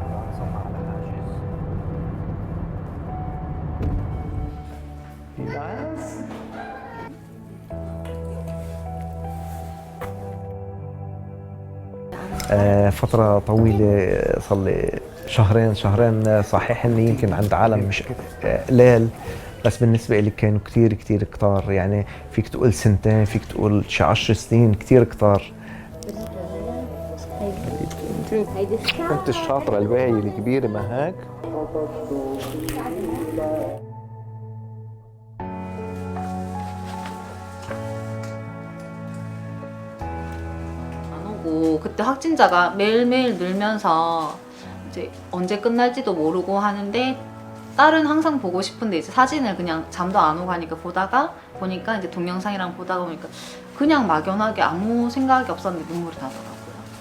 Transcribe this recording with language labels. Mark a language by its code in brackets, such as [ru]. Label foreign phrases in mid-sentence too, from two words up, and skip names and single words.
[ar] فترة طويلة صار لي شهرين صحيح اني يمكن عند عالم مش قليل، بس بالنسبة لي كانوا كتير كتار. يعني فيك تقول سنتين، فيك تقول شي 10 سنين، كتير كتار. كنت الشاطرة الواعية الكبيرة ما هيك؟ [ko] 그때 확진자가 매일매일 늘면서 이제 언제 끝날지도 모르고 하는데 딸은 항상 보고 싶은데 이제 사진을 그냥 잠도 안 오고 하니까 보니까 이제 동영상이랑 보다가 보니까 그냥 막연하게 아무 생각이 없었는데 눈물이 나더라고요.